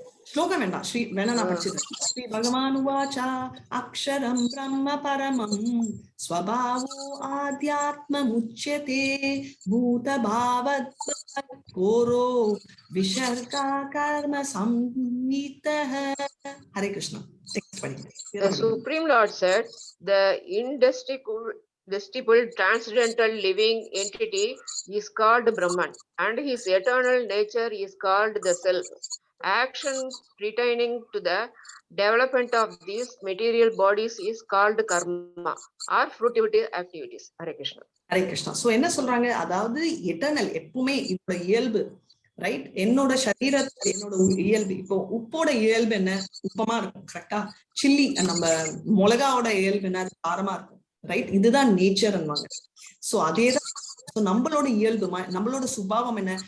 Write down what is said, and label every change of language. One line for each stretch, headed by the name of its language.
Tamil: ஸ்லோகம் வேண்டாம், ஸ்ரீ வேணா நான் படிச்சிருக்கேன்.
Sanskrit: ஸ்ரீ பகவான் உவாச்சா அக்ஷரம் பிரம்ம பரமம் ஸ்வபாவோ ஆத்யாத்மமுச்யதே பூத பாவத் கோரோ விசர்கா கர்ம சம்ஹிதஹ. Hare Krishna.
English: The Supreme Lord said, the indestructible transcendental living entity is called Brahman, and his eternal nature is called the self. Action pertaining to the development of these material bodies is called karma or fruitive activities.
Sanskrit: Hare Krishna. Hare Krishna.
Tamil: So என்ன சொல்றாங்க, அதாவது eternal எப்பவுமே இப்ப இயல்பு, right? என்னோட சரீரத்துல என்னோட இயல்பு, இப்போ உப்போட இயல்பு என்ன? உப்பமா இருக்கும், கரெக்டா? சில்லி நம்ம மிளகாவோட இயல்பு என்ன? காரமா இருக்கும், ரைட்? இதுதான் நேச்சர். சோ அதேதான் நம்மளோட இயல்பு, நம்மளோட சுபாவம் என்ன?